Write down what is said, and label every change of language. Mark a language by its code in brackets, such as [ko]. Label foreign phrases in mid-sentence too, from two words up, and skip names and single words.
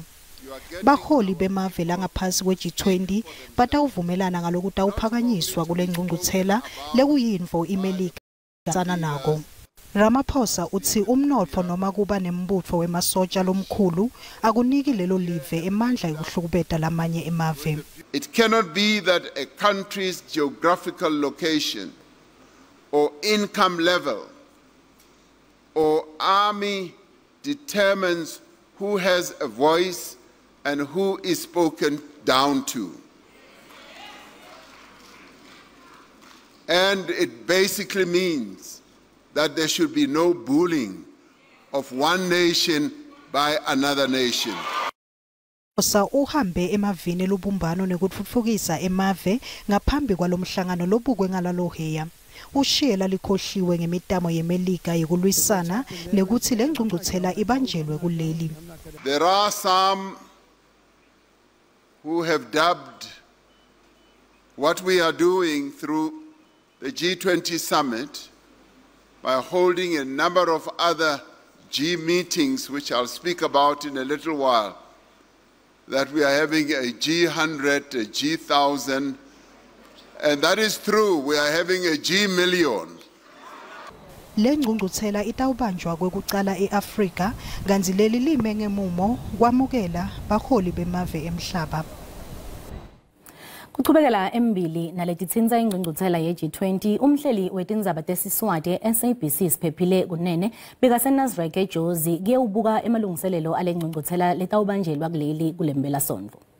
[ss] Baholi bemave langaphansi kweG20 batawuvumelana ngalokuthi awuphakanyiswa kule ngcungcuthela lekuyintfo iMelika sana nako. Ramaphosa uthi umnotfo noma kuba nembutfo wemasotsha lomkhulu akuniki lelo live emandla yokuhlukubeta lamanye emave. [en] It cannot be that a country's geographical location or income level or army determines who has a voice and who is spoken down to. And it basically means that there should be no bullying of one nation by another nation. [ss] Uhambe emavini lubumbano nekutfutfukisa emave ngaphambi kwalomhlangano lobukwe ngalaloheya. Ushiyela likhohliwe ngemitamo yeMelika yekulwisana nekuthi le ngcungcuthela ibanjelwe kuleli. [en] There are some who have dubbed what we are doing through the G20 summit by holding a number of other G meetings, which I'll speak about in a little while, that we are having a G100, a G1000, and that is true. We are having a G-million. [ss] Le ngcungcuthela itawubanjwa kwekucala eAfrika kanti leli lime ngemumo kwamukela baholi bemave emhlaba. Kuchubekela embili naletitsinza ingcungcuthela yeG20 umhleli wetindzaba tesiswati SABC Siphephile Kunene bekaseNasrec eJozi kuyewubuka emalungiselelo ale ngcungcuthela letawubanjelwa kuleli kulembela-sonto.